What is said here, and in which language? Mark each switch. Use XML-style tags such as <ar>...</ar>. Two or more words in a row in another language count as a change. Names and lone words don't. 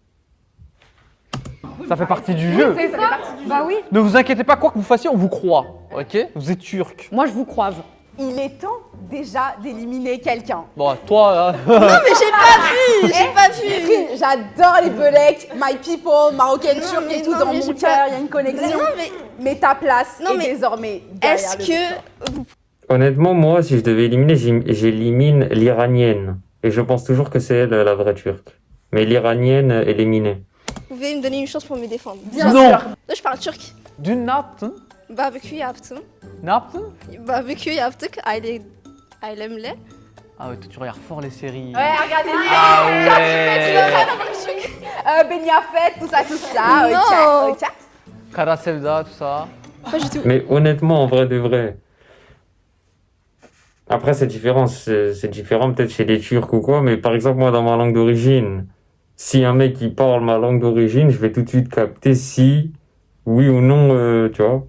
<fr>Ça fait partie du jeu. C'est ça. Bah oui. Ne vous inquiétez pas, quoi que vous fassissiez, on vous croit. Ok? Vous êtes turc. Moi, je vous croise. Il est temps déjà d'éliminer quelqu'un. Bon, toi, Mais j'ai pas vu. J'adore les belecs,</fr> <en>my people,</en> <fr>marocaine, turque et tout. non, Dans mais mon j'ai cœur, pas- il y a une connexion. Non, mais Mais ta place Non, est mais désormais derrière est-ce le que micro. Honnêtement, moi, si je devais éliminer, j'élimine l'iranienne. Et je pense toujours que c'est elle la vraie turque. Mais l'iranienne éliminée. vous pouvez me donner une chance pour me défendre? Bien Non. sûr. Là, je parle turc.</fr> <tr>dün ne yaptın? Barbecue yaptım. Ne yaptın? Barbecue yaptık. Ailemle.</tr> <fr>Ah ouais, toi, tu regardes fort les séries. Ouais, regardez. Ah ouais. Beniafet, tout ça, tout ça. Non. Ok, ok. Kara Sevda, tout ça. Pas du tout. Mais honnêtement, en vrai de vrai. Après, c'est différent. C'est différent peut-être chez les Turcs ou quoi. Mais par exemple, moi, dans ma langue d'origine, si un mec il parle ma langue d'origine, je vais tout de suite capter si, oui ou non, tu vois.</fr>